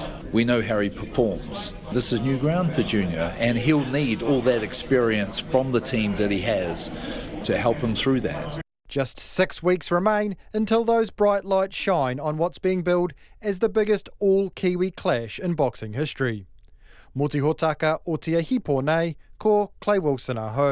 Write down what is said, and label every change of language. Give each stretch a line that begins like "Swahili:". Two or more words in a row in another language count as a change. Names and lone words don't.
English: We know how he performs. This is new ground for Junior, and he'll need all that experience from the team that he has to help him through that. Just 6 weeks remain until those bright lights shine on what's being billed as the biggest all-Kiwi clash in boxing history.
Māori: Mō te hōtaka o te ahi pōnei, ko Clay Wilson aho.